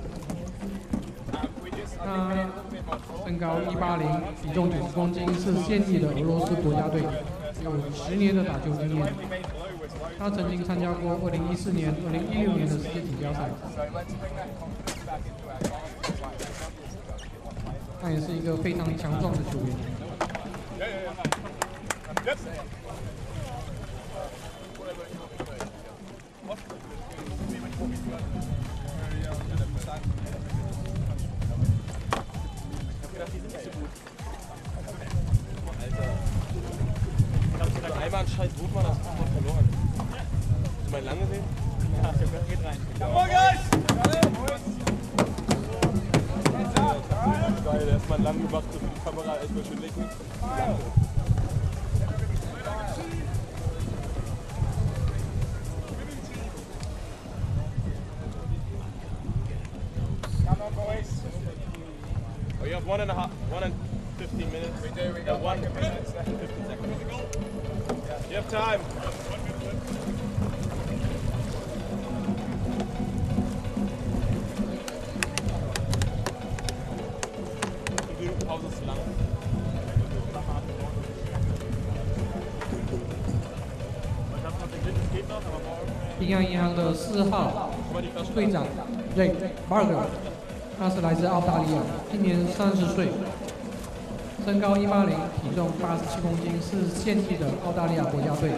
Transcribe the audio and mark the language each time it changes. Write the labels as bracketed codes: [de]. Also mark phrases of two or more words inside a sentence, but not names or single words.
[zh] 他身高180，体重90公斤，是现役的俄罗斯国家队，有10年的打球经验。他曾经参加过2014年、2016年的世界锦标赛。他也是一个非常强壮的球员。 [de] Einmal ein scheiß Wurf, Mann, das ist doch verloren. Hast du meinen lang gesehen? Ja, geht rein. Geil, erstmal lang gemacht, so für die Kamera, erstmal schön legen. [en] Come on, boys. Oh, you have 1 and 15 minutes. We do, we got 1 minute, 15 seconds. You have time. [de] Die Pause ist zu lang. [zh] 平安银行的4号队长 Ray Barger， 他是来自澳大利亚，今年30岁。身高180，体重87公斤，是现役的澳大利亚国家队。